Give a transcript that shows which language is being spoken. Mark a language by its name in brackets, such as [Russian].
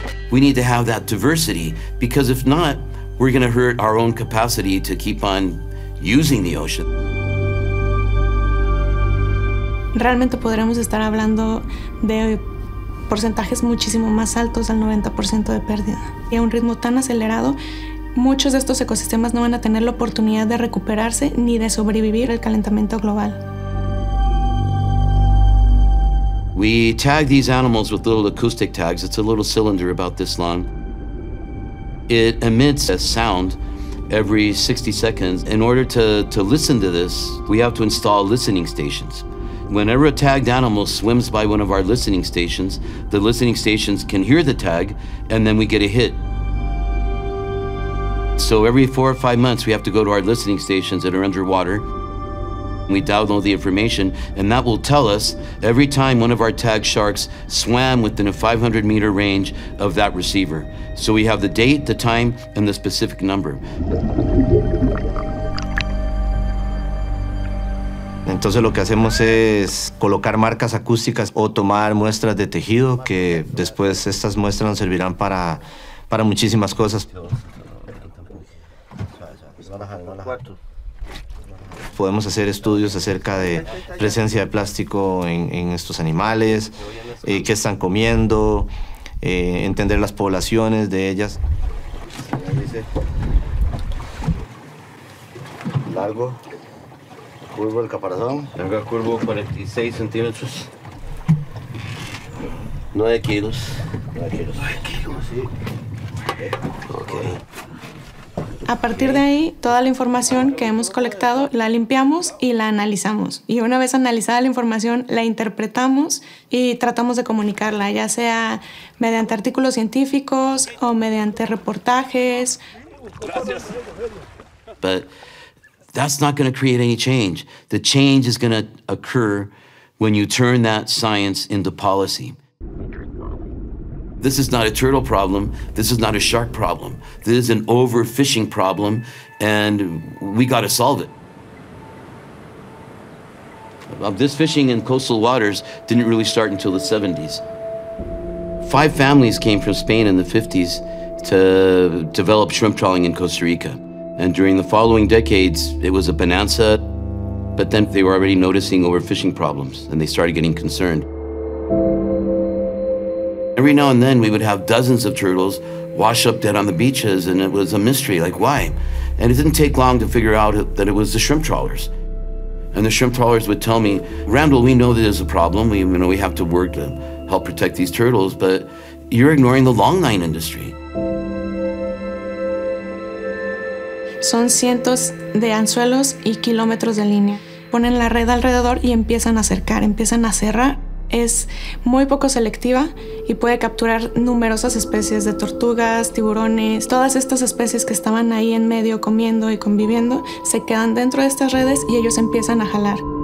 [English] We need to have that diversity, because if not, we're going to hurt our own capacity to keep on using the ocean. [Spanish] Realmente podremos estar hablando de porcentajes muchísimo más altos, al 90% de pérdida. Y a un ritmo tan acelerado, muchos de estos ecosistemas no van a tener la oportunidad de recuperarse ni de sobrevivir al calentamiento global. [English] We tag these animals with little acoustic tags. It's a little cylinder about this long. It emits a sound every 60 seconds. In order to listen to this, we have to install listening stations. Whenever a tagged animal swims by one of our listening stations, the listening stations can hear the tag, and then we get a hit. So every 4 or 5 months, we have to go to our listening stations that are underwater. We download the information, and that will tell us every time one of our tagged sharks swam within a 500-meter range of that receiver. So we have the date, the time, and the specific number. [Spanish] Entonces lo que hacemos es colocar marcas acústicas o tomar muestras de tejido, que después estas muestras nos servirán para muchísimas cosas. Podemos hacer estudios acerca de presencia de plástico en estos animales, qué están comiendo, entender las poblaciones de ellas. Largo, curvo el caparazón. Largo, curvo, 46 centímetros. 9 kilos. 9 kilos. 9 kilos, sí. Ok. A partir de ahí, toda la información que hemos colectado la limpiamos y la analizamos. Y una vez analizada la información, la interpretamos y tratamos de comunicarla, ya sea mediante artículos científicos o mediante reportajes. [English] But that's not going to create any change. The change is going to occur when you turn that science into policy. This is not a turtle problem. This is not a shark problem. This is an overfishing problem, and we got to solve it. This fishing in coastal waters didn't really start until the 70s. 5 families came from Spain in the 50s to develop shrimp trawling in Costa Rica. And during the following decades, it was a bonanza, but then they were already noticing overfishing problems, and they started getting concerned. Every now and then, we would have dozens of turtles wash up dead on the beaches, and it was a mystery, like why? And it didn't take long to figure out that it was the shrimp trawlers. And the shrimp trawlers would tell me, Randall, we know that there's a problem. We have to work to help protect these turtles, but you're ignoring the longline industry. [Spanish] Son cientos de anzuelos y kilómetros de línea. Ponen la red alrededor y empiezan a acercar, empiezan a cerrar. Es muy poco selectiva y puede capturar numerosas especies de tortugas, tiburones. Todas estas especies que estaban ahí en medio comiendo y conviviendo se quedan dentro de estas redes y ellos empiezan a jalar.